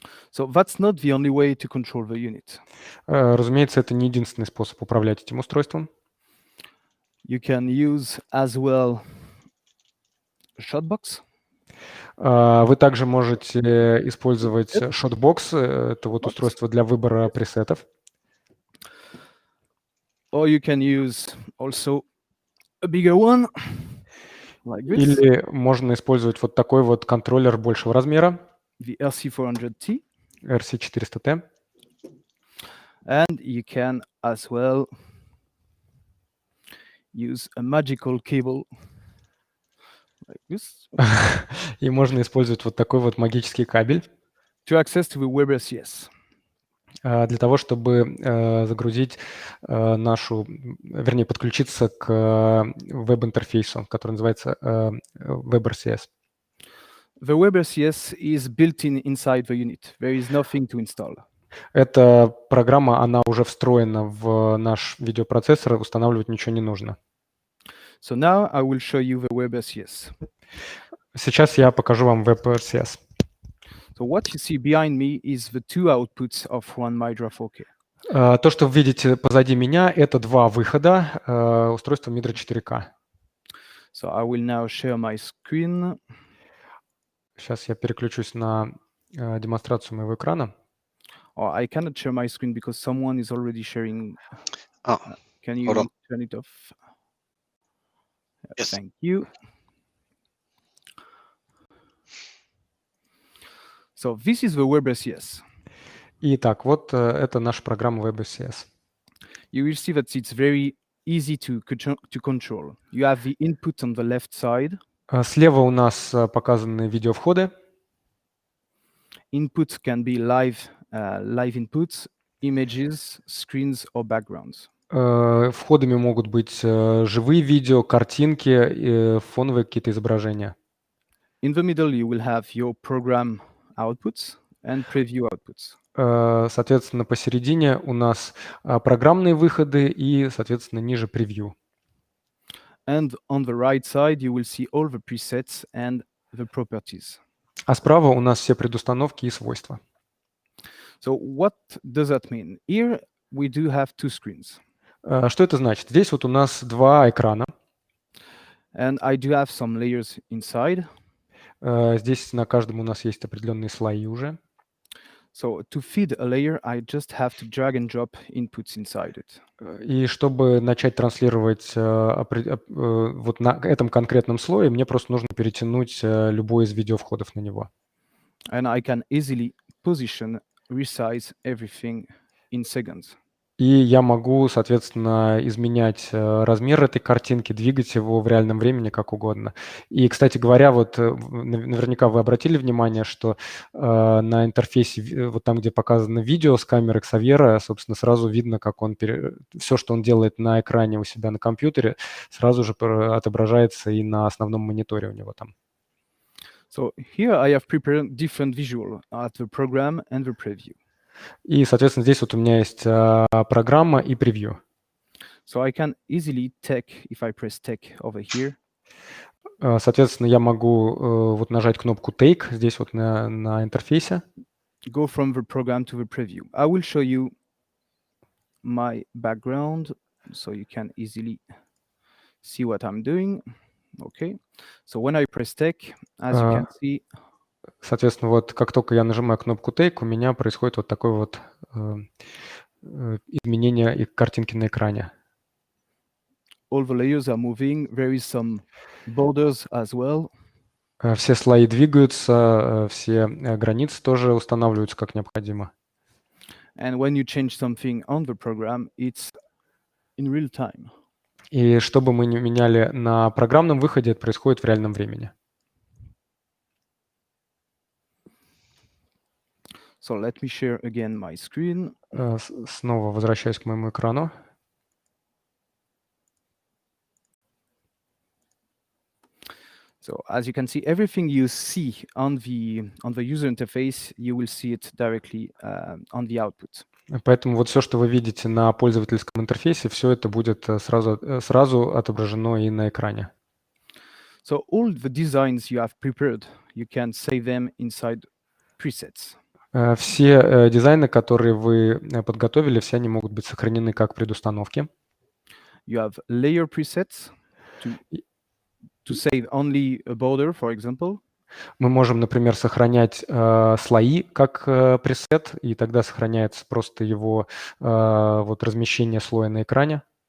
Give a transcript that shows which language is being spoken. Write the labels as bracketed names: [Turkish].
[English] So that's not the only way to control the unit. [Russian] Разумеется, это не единственный способ управлять этим устройством. [English] You can use as well a shotbox. [Russian] Вы также можете использовать Shotbox, это вот устройство для выбора пресетов. [English] Or you can use also a bigger one, like this. [Russian] Или можно использовать вот такой вот контроллер большего размера, [English] The RC400T. [Russian] RC400T. [English] And you can as well use a magical cable like this, [Russian] И можно использовать вот такой вот магический кабель [English] to access to the WebRTC. [Russian] для того, чтобы загрузить вернее, подключиться к веб-интерфейсу, который называется WebRTC. [English] The WebRTC is built in inside the unit. There is nothing to install. [Russian] Эта программа, она уже встроена в наш видеопроцессор, устанавливать ничего не нужно. [English] So now I will show you the WebRTC. [Russian] Сейчас я покажу вам WebRTC. [English] So what you see behind me is the two outputs of one Midra 4K. [Russian] То, что вы видите позади меня, это два выхода устройства Midra 4K. [English] So I will now share my screen. [Russian] Сейчас я переключусь на демонстрацию моего экрана. [English] Or I cannot share my screen because someone is already sharing. Oh, Can you hold on. turn it off? Yes. Thank you. So this is the WebRTC. [Russian] Итак, вот это наша программа WebRTC. [English] You will see that it's very easy to control. You have the input on the left side. [Russian] Слева у нас показаны видеовходы. [English] Input can be live inputs, images, screens, or backgrounds. [Russian] Входами могут быть живые видео, картинки, фоновые какие-то изображения. [English] In the middle, you will have your program outputs and preview outputs. [Russian] Соответственно, посередине у нас программные выходы и, соответственно, ниже превью. [English] And on the right side, you will see all the presets and the properties. [Russian] А справа у нас все предустановки и свойства. [English] So what does that mean? Here we do have two screens. [Russian] Что это значит? Здесь вот у нас два экрана. [English] And I do have some layers inside. [Russian] Здесь на каждом у нас есть определенные слои уже. [English] So to feed a layer, I just have to drag and drop inputs inside it. [Russian] И чтобы начать транслировать вот на этом конкретном слое, мне просто нужно перетянуть любой из видеовходов на него. [English] And I can easily position, resize everything in seconds. [Russian] И я могу, соответственно, изменять размер этой картинки, двигать его в реальном времени как угодно. И, кстати говоря, вот наверняка вы обратили внимание, что на интерфейсе, вот там, где показано видео с камеры Xavier, собственно, сразу видно, как он все, что он делает на экране у себя на компьютере, сразу же отображается и на основном мониторе у него там. [English] So here I have prepared different visual at the program and the preview. [Russian] И, соответственно, здесь вот у меня есть программа и превью. [English] So I can easily take, if I press take over here. [Russian] Соответственно, я могу вот нажать кнопку Take здесь вот на интерфейсе. [English] Go from the program to the preview. I will show you my background so you can easily see what I'm doing. Okay. So when I press take, as you can see. [Russian] Соответственно, вот как только я нажимаю кнопку Take, у меня происходит вот такое вот изменение и картинки на экране. [English] All the layers are moving. There is some borders as well. [Russian] Все слои двигаются, все границы тоже устанавливаются как необходимо. [English] And when you change something on the program, it's in real time. [Russian] И что бы мы ни меняли на программном выходе, это происходит в реальном времени. [English] So let me share again my screen. [Russian] Снова возвращаюсь к моему экрану. [English] So as you can see, everything you see on the user interface, you will see it directly on the output. [Russian] Поэтому вот все, что вы видите на пользовательском интерфейсе, все это будет сразу отображено и на экране. [English] So all the designs you have prepared, you can save them inside presets. [Russian] Все дизайны, которые вы подготовили, все они могут быть сохранены как предустановки. [English] You have layer presets to save only a border, for example. [Russian] Мы можем, например, сохранять слои как пресет, и тогда сохраняется просто его вот размещение слоя на экране.